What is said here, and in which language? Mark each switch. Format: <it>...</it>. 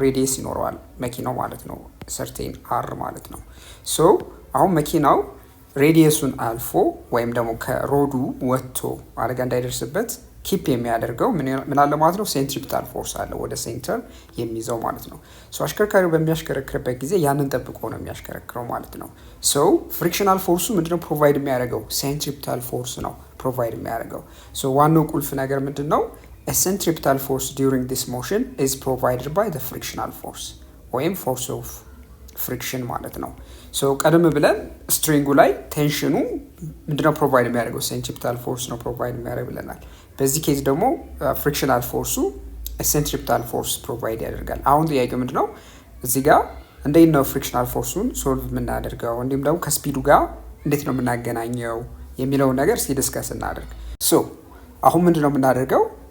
<am>ሬዲየስ ይኖረዋል መኪናው ማለት ነው ሰርቴን አር ማለት ነው። ሶ አሁን መኪናው ሬዲየሱን አልፎ ወይም ደግሞ ከሮዱ ወጥቶ አደጋ እንዳይደርስበት ኪፕ የሚያደርገው ምን አለ ማለት ነው? ሴንትሪፒታል ፎርስ አለ ወደ ሴንተር የሚይዘው ማለት ነው። ሶ አሽከርካሪው በሚያሽከረክርበት ጊዜ ያንን ጠብቆ ነው የሚያሽከረክረው ማለት ነው። ሶ ፍሪክሽናል ፎርሱ ምንድነው ፕሮቫይድ የሚያደርገው? ሴንትሪፒታል ፎርስ ነው ፕሮቫይድ የሚያደርገው። ሶ ዋናው ቁልፍ ነገር ምንድነው?</am> <en>A centripetal force during this motion is provided by the frictional force ወይም force of friction</en> <am>ማለት ነው። ሶ ቀደም ብለን ስትሪንጉ ላይ ቴንሽኑ ምንድነው ፕሮቫይድ የሚያደርገው? ሴንትሪፒታል ፎርስ ነው ፕሮቫይድ የሚያደርግ ብለናል። በዚህ ኬዝ ደግሞ ፍሪክሽናል ፎርሱ ሴንትሪፒታል ፎርስ ፕሮቫይድ ያደርጋል። አሁን ጥያቄው ምንድነው? እዚህ ጋር እንዴት ነው ፍሪክሽናል ፎርሱን ሶልቭ የምናደርገው እንዲሁም ደግሞ ከስፒዱ ጋር እንዴት ነው የምናገናኘው የሚለውን ነገር ዲስከስ እናደርግ። ሶ አሁን ምንድነው የምናደርገው?</am>